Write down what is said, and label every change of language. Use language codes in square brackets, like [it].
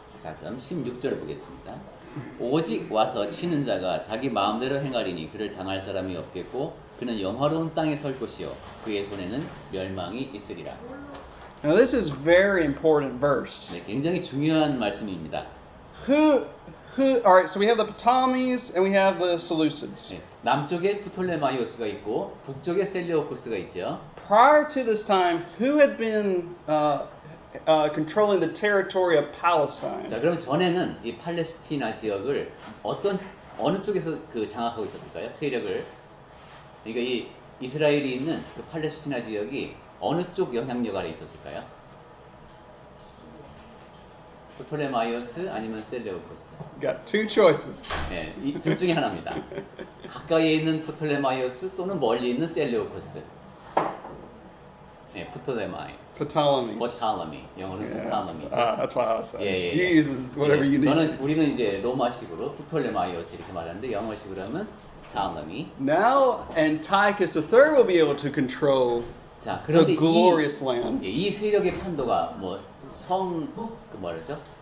[ko] 자, 그럼 16절을 보겠습니다. 오직 와서 치는 자가 자기 마음대로 행하리니 그를 당할 사람이 없겠고 그는 영화로운 땅에 설 것이요 그의 손에는 멸망이 있으리라. [en] Now this is very important verse. [ko] 네, 굉장히 중요한 말씀입니다. [en] All right, so we have the Ptolemies and we have the Seleucids. [ko] 네, 남쪽에 프톨레마이오스가 있고 북쪽에 셀레오코스가 있죠. [en] Prior to this time, who had been controlling the territory of Palestine? [ko] 자, 그럼 전에는 이 팔레스티나 지역을 어느 쪽에서 그 장악하고 있었을까요? 세력을. 그러니까 이 이스라엘이 있는 그 팔레스티나 지역이 어느 쪽 영향력 아래 있었을까요? 프톨레마이오스 아니면 셀레우코스. [en] Got two choices. [ko] 예, 이 둘 중에 하나입니다. 가까이에 있는 프톨레마이오스 또는 멀리 있는 셀레우코스. 예, 프톨레마이. [en] Ptolemy. [ko] 포탈레미. 영어는 포탈레미죠. [en] That's why I said. [ko] 예, 예, [en] You [ko] 예. [en] use whatever you need. [ko] 저는 우리는 이제 로마식으로 프톨레마이오스 이렇게 말하는데 영어식으로 하면 탈레미. [en] Now Antiochus III will be able to control [ko] 자, [en] the [ko] 그런데 [en] glorious land. [ko] 이 세력의 판도가 뭐 그 뭐라죠?